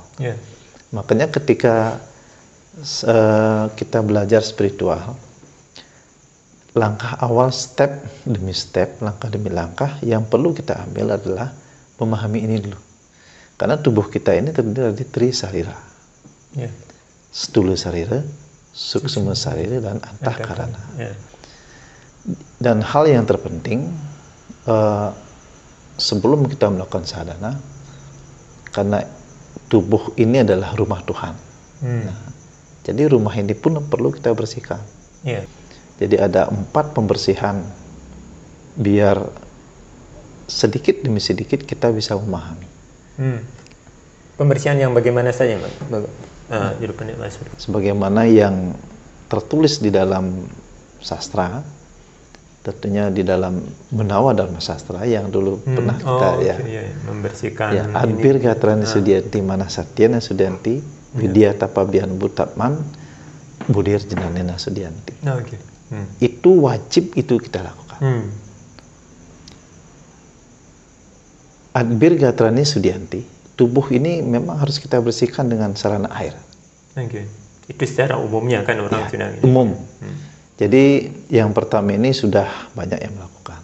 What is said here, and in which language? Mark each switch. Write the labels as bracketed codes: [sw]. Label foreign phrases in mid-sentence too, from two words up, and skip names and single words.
[id] Makanya ketika kita belajar spiritual, langkah awal, step demi step, langkah demi langkah yang perlu kita ambil adalah memahami ini dulu. Karena tubuh kita ini terdiri dari tri sarira. [sa] Stula sarira, suksma sarira, [id] dan antahkarana. Dan hal yang terpenting, sebelum kita melakukan sadhana, karena tubuh ini adalah rumah Tuhan. Nah, jadi rumah ini pun perlu kita bersihkan. Jadi ada 4 pembersihan biar sedikit demi sedikit kita bisa memahami. Pembersihan yang bagaimana saja, Mas? Sebagaimana yang tertulis di dalam sastra, tentunya di dalam Menawa Dharma Sastra yang dulu pernah kita membersihkan. [sa] Adbir gatrani sudianti mana satyana sudianti vidya tapabian butatman budir jenanena sudianti. [id] Itu wajib, itu kita lakukan. [sa] Adbir gatrani sudianti, [id] tubuh ini memang harus kita bersihkan dengan sarana air. Itu secara umumnya kan orang sudah umum. Jadi yang pertama ini sudah banyak yang melakukan.